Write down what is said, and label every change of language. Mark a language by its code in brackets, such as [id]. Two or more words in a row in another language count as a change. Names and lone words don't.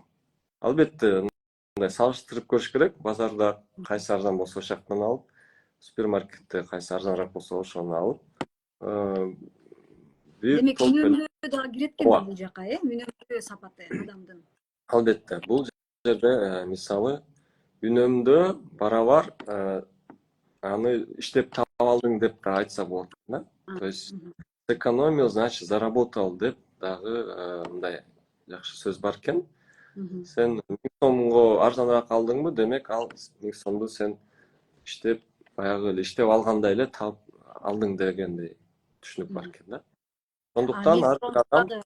[ky] Албетте мындай салыштырып көрүш керек, базарда кайсы арзан болсо ошол жактан алып, супермаркетте кайсы арзаныраак болсо ошону алып, демек үнөмдөө дагы кирет экен бул жака, үнөмдөө сапаты адамдын. Албетте, бул жерде мисалы үнөмдөө барабар аны иштеп таап алдың деп да айтса болот да. [ru] То есть сэкономил, значит заработал [ky] деп дагы мындай жакшы сөз бар экен. Сен 1000 сомго арзаныраак алдыңбы, демек ал 1000 сомду сен иштеп баягы эле иштеп алгандай эле таап алдың дегендей түшүнүк бар экен да. Сондуктан ар бир адам